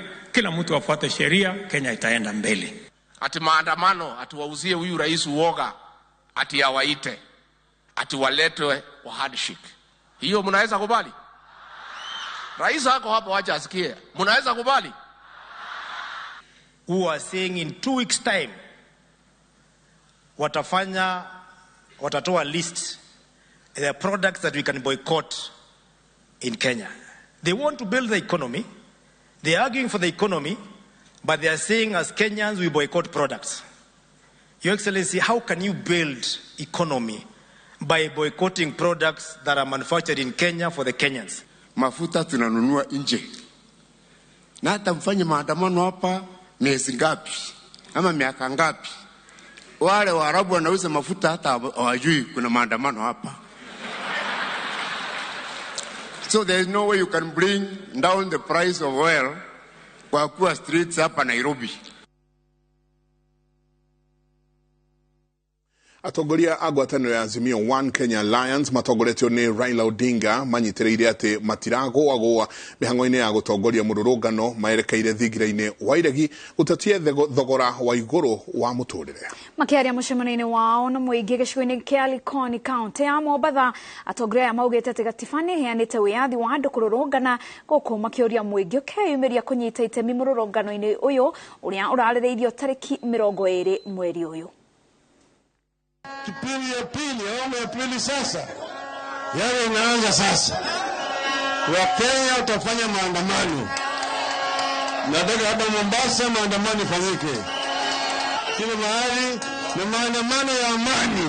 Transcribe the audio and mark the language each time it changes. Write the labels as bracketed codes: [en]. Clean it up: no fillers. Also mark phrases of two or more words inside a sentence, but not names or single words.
[sw] Kila mtu afuate sheria, Kenya itaenda mbele. Ati maandamano atuwauzie huyu rais uoga, ati awaite, ati waletwe wa handshake. Hiyo mnaweza kubali? Rais hako hapo wacha asikie. Mnaweza kubali? [en] Who are saying in 2 weeks time watatoa list the products that we can boycott in Kenya. They want to build the economy. They are arguing for the economy, but they are saying as Kenyans we boycott products. Your Excellency, how can you build economy by boycotting products that are manufactured in Kenya for the Kenyans? [sw] Mafuta tunanunua nje. Na hata mfanye maandamano hapa miezi ngapi ama miaka ngapi, wale Waarabu wanauza mafuta hata hawajui kuna maandamano hapa. [en] So there is no way you can bring down the price of oil [sw] kwa kuwa [en] streets [sw] hapa Nairobi. [ki] Atongoria agwataniro ya Azimio One Kenya Alliance matongoretio ni Raila Odinga manyitireire ati matiragoagwa mihango-ini ya gutongoria mururungano maerekeire thingira-ini wa iregi gutatie thogora wa iguru wa muturire. Makiaria mucemanio-ini wao na muingi gicigo-ini kia Likoni County ya Mombatha atongoria maugite ati gatifani heanite wiathi wa andu kururungana guku makioria muingi ukeyumiria kunyita itemi mururungano-ini uyu uria urarireirio tariki 20 mweri uyu. [sw] Kipindi ya pili, awamu ya pili sasa. Yaani inaanza sasa. Wakenya watafanya maandamano. Nataka hapa Mombasa maandamano ifanyike. Kila mahali na maandamano ya amani.